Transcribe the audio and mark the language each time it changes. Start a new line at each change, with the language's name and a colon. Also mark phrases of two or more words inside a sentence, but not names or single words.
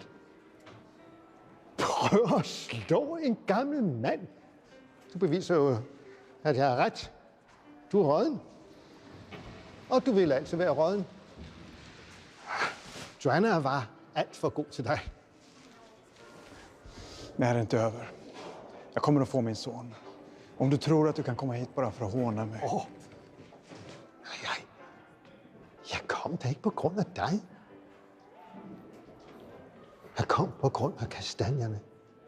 Danish: Prøv at slå en gammel mand. Du beviser jo, at jeg har ret. Du er rådden. Og du vil altid være rådden. Joanna var alt for god til dig.
Swedish: Men det är inte över. Jag kommer att få min son. Om du tror att du kan komma hit bara för att håna mig.
Danish: Jeg kom da ikke på grund af dig. kom på grund af kastanjerne.